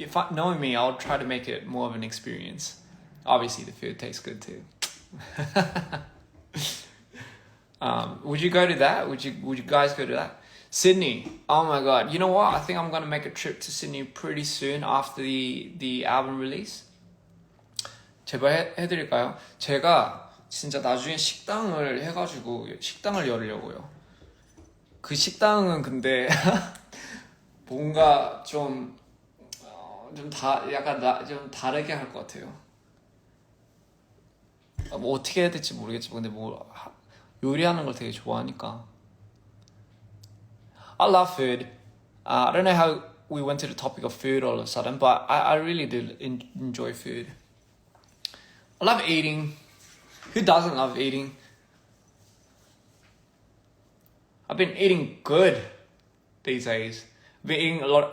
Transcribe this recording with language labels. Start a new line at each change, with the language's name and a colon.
English: Knowing me, I'll try to make it more of an experience. Obviously, the food tastes good too. Would you go to that? Would you guys go to that? Sydney. Oh my god. You know what? I think I'm gonna make a trip to Sydney pretty soon after the album release.
Korean: 제발 해드릴까요? 제가 진짜 나중에 식당을 해가지고 식당을 열려고요. 그 식당은 근데 뭔가 좀 좀 다르게 할 것 같아요. 뭐 어떻게 해야 될지 모르겠지만 근데 뭐 요리하는 걸 되게 좋아하니까.
English: I love food. I don't know how we went to the topic of food all of a sudden, but I really do enjoy food. I love eating. Who doesn't love eating? I've been eating good these days. I've been eating a lot.